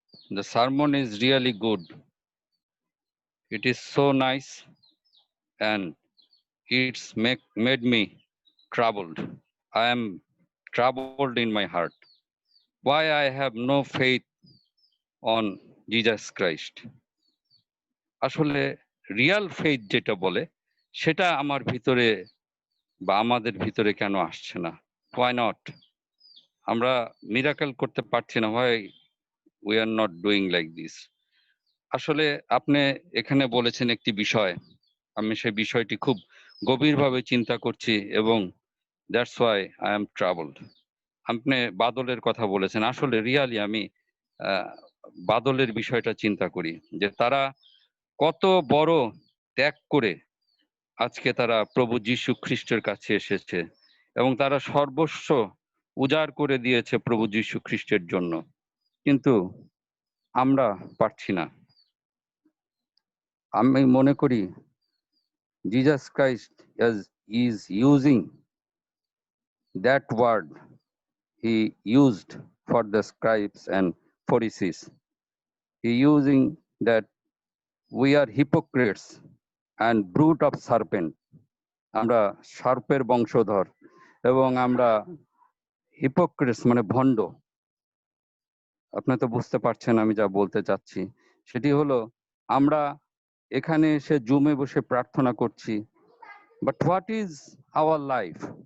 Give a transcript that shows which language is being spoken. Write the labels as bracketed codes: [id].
[en] The sermon is really good. It is so nice and it's made me troubled. I am troubled in my heart. Why I have no faith on Jesus Christ? [bn] আসলে Real faith যেটা বলে সেটা আমার ভিতরে বা আমাদের ভিতরে কেন আসছে না? [en] Why not? [bn] আমরা মিরাকেল করতে পারছি না। [en] Why we are not doing like this? [bn] আসলে আপনি এখানে বলেছেন একটি বিষয়, আমি সেই বিষয়টি খুব গভীরভাবে চিন্তা করছি এবং [en] That's why I am troubled. [bn] আপনি বাদলের কথা বলেছেন, আসলে রিয়ালি আমি বাদলের বিষয়টা চিন্তা করি যে তারা কত বড় ত্যাগ করে আজকে তারা প্রভু যীশু খ্রিস্টের কাছে এসেছে এবং তারা সর্বস্ব উজাড় করে দিয়েছে প্রভু যীশু খ্রিস্টের জন্য, কিন্তু আমরা পারছি না। আমি মনে করি [en] Jesus Christ is using that word he used for the scribes and Pharisees. He using that we are hypocrites and brood of serpent. [bn] আমরা সার্পের বংশধর এবং আমরা হিপোক্রিটস মানে ভণ্ড। আপনি তো বুঝতে পারছেন আমি যা বলতে চাচ্ছি, সেটি হলো আমরা এখানে এসে জুমে বসে প্রার্থনা করছি, [en] But what is our life?